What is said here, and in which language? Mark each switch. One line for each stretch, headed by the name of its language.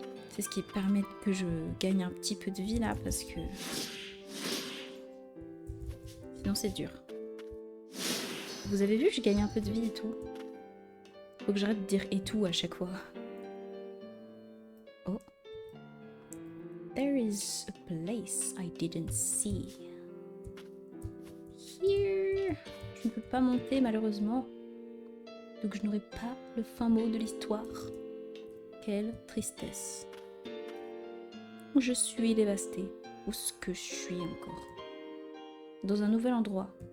French: C'est ce qui permet que je gagne un petit peu de vie là, parce que... sinon c'est dur. Vous avez vu, je gagne un peu de vie et tout. Faut que j'arrête de dire et tout à chaque fois. Oh.
English: There is a place I didn't see. Here.
French: Je ne peux pas monter malheureusement. Donc je n'aurai pas le fin mot de l'histoire. Quelle tristesse. Je suis dévastée. Où est-ce que je suis encore? Dans un nouvel endroit.